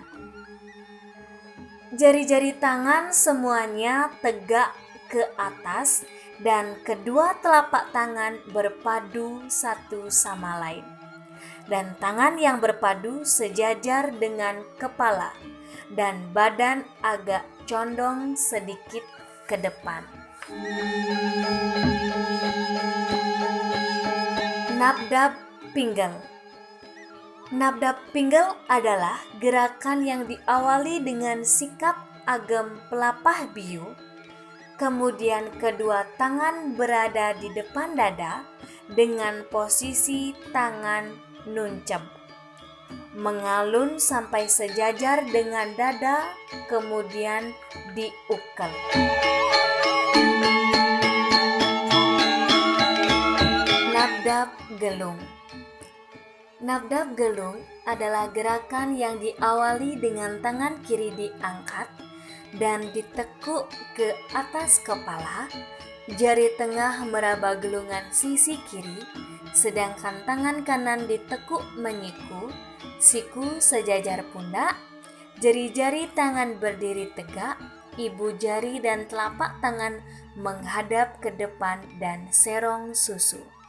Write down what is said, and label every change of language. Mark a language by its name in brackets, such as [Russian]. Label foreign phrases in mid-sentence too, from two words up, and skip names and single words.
[Indonesian] Jari-jari tangan semuanya tegak ke atas dan kedua telapak tangan berpadu satu sama lain. Dan tangan yang berpadu sejajar dengan kepala dan badan agak condong sedikit ke depan. Nabdab pinggel. Nabdab pinggel adalah gerakan yang diawali dengan sikap agem pelapah biu, kemudian kedua tangan berada di depan dada dengan posisi tangan nuncep, mengalun sampai sejajar dengan dada, kemudian diukel. Nabdab gelung. Nabdab gelung adalah gerakan yang diawali dengan tangan kiri diangkat dan ditekuk ke atas kepala, jari tengah meraba gelungan sisi kiri, sedangkan tangan kanan ditekuk menyiku, siku sejajar pundak, jari-jari tangan berdiri tegak, ibu jari dan telapak tangan menghadap ke depan dan serong susu.